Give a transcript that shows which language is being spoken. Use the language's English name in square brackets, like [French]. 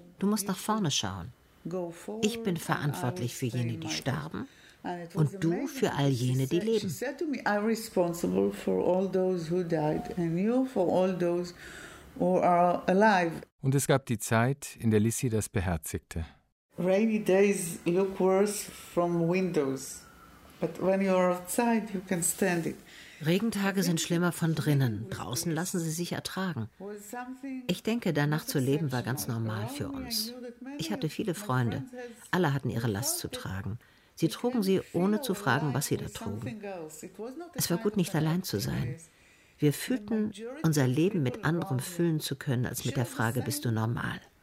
[German] Du musst nach vorne schauen. Ich bin verantwortlich für jene, die starben und du für all jene, die leben. Sie sagte mir, ich bin verantwortlich für all jene, die sterben und du für all jene, die leben. Und es gab die Zeit, in der Lissy das beherzigte. [English] Rainy days look worse from windows. But when you're outside, you can stand it. [German] Regentage sind schlimmer von drinnen. Draußen lassen sie sich ertragen. Ich denke, danach zu leben war ganz normal für uns. Ich hatte viele Freunde. Alle hatten ihre Last zu tragen. Sie trugen sie, ohne zu fragen, was sie da trugen. Es war gut, nicht allein zu sein. Wir fühlten, unser Leben mit anderem füllen zu können, als mit der Frage, bist du normal?